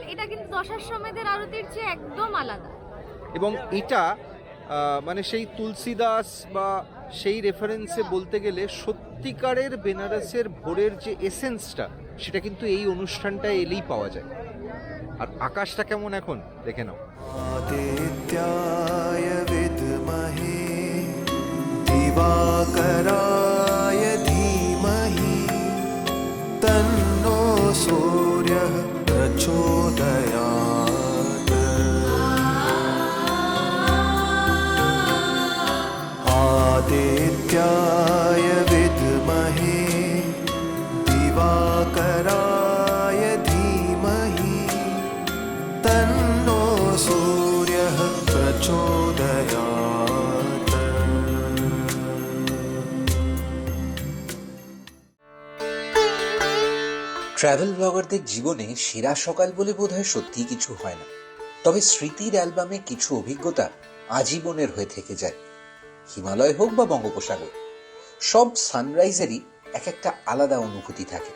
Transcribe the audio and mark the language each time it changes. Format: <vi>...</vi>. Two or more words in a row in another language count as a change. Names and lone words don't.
<bn>এটা কিন্তু দশাশ্বমেধের আরতির চেয়ে একদম আলাদা। এবং এটা মানে সেই তুলসীদাস বা সেই রেফারেন্সে বলতে গেলে সত্যিকারের বেনারসের ভোরের যে এসেন্সটা, সেটা কিন্তু এই অনুষ্ঠানটায় এলেই পাওয়া যায়। আর আকাশটা কেমন এখন দেখে নাও।</bn> <sa>आदित्याय विद्महे दिवाकराय धीमहि तन्नो सूर्यः प्रचोदयात्। आदित्याय विद्महे दिवाकराय धीमहि तन्नो सूर्यः प्रचोदयात्।</sa> <bn>ট্রাভেল ব্লগারদের জীবনে সেরা সকাল বলে বোধহয় সত্যি কিছু হয় না, তবে স্মৃতির অ্যালবামে কিছু অভিজ্ঞতা আজীবনের হয়ে থেকে যায়। হিমালয় হোক বা বঙ্গোপসাগর, সব সানরাইজেরই এক একটা আলাদা অনুভূতি থাকে।</bn>